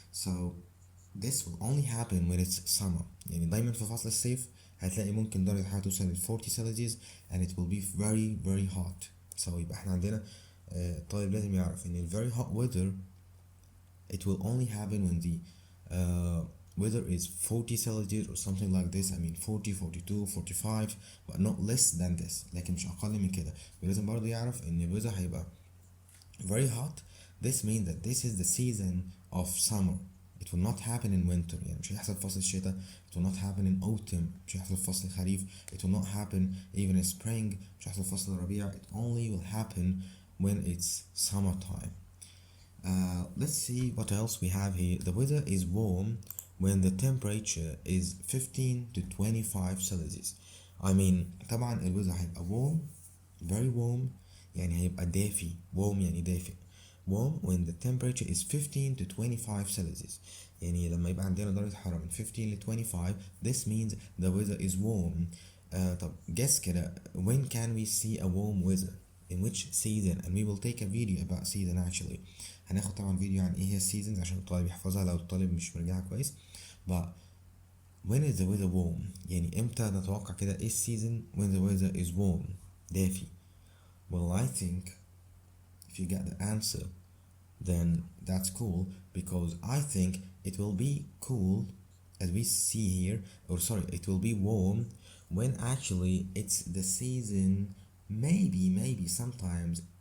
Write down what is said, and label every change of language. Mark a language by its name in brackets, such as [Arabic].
[English] So this will only happen when it's summer. [Arabic] يعني دايما في فصل الصيف هتلاقي ممكن درجة الحرارة توصل ل 40 [English] Celsius and it will be very very hot. So [Arabic] يبقى احنا عندنا الطالب لازم يعرف ان ال [English] very hot weather it will only happen when the weather is 40 Celsius or something like this. I mean 40, 42, 45, but not less than this. [Arabic] لكن مش أقل من كده. ولازم برضه يعرف إن ال weather هيبقى [English] very hot. This means that this is the season of summer. It will not happen in winter. [Arabic] يعني مش هيحصل في فصل الشتاء. [English] It will not happen in autumn. [Arabic] مش هيحصل في فصل الخريف. [English] It will not happen even in spring. [Arabic] مش هيحصل في فصل الربيع. [English] It only will happen when it's summertime. Let's see what else we have here. The weather is warm when the temperature is 15 to 25 Celsius. I mean [Arabic] طبعا ال weather هيبقى [English] warm, very warm، [Arabic] يعني هيبقى دافي. warm يعني دافئ. [English] warm when the temperature is 15 to 25 Celsius. [Arabic] يعني لما يبقى عندنا درجة حرارة من 15 ل 25, [English] this means the weather is warm. طب guess كده, when can we see a warm weather? In which season? And we will take a video about season actually. [Arabic] هناخد طبعا فيديو عن ايه هي seasons عشان الطالب يحفظها لو الطالب مش مرجعها كويس. [English] But when is the weather warm? [Arabic] يعني امتى نتوقع كده ايه [English] season when the weather is warm؟ [Arabic] دافي. [English] Well, I think if you get the answer, then that's cool, because I think it will be cool as we see here, or sorry, it will be warm when actually it's the season. Maybe sometimes